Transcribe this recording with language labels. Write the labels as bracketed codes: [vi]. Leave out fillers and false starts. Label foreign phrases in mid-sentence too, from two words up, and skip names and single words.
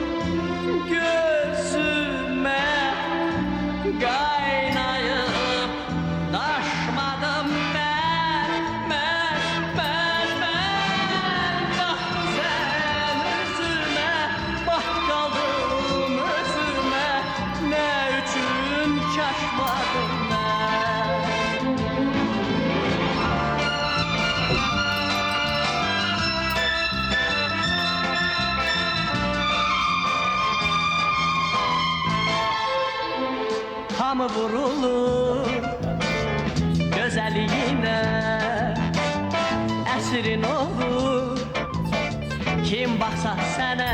[tr] gözüme kaynayıp taşmadım ben. Bak sen üzüme, bak kaldım özüme, ne üçün şaşmadım ben. [az] Hamı vurulur gözəlliyinə, əsrin olur kim baxsa sənə.